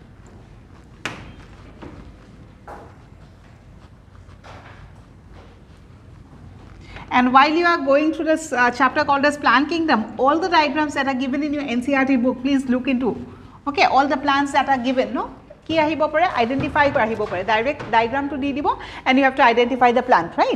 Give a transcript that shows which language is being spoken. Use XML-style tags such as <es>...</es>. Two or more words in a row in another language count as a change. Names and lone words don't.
<en>And while you are going through this chapter called as plant kingdom, all the diagrams that are given in your NCERT book, please look into. Okay, all the plants that are given, no?</en> <as>কি আহিব পাৰে, identify কৰা আহিব পাৰে.</as> <en>Direct diagram</en> <as>টো দি দিব,</as> <en>and you have to identify the plant, right?</en>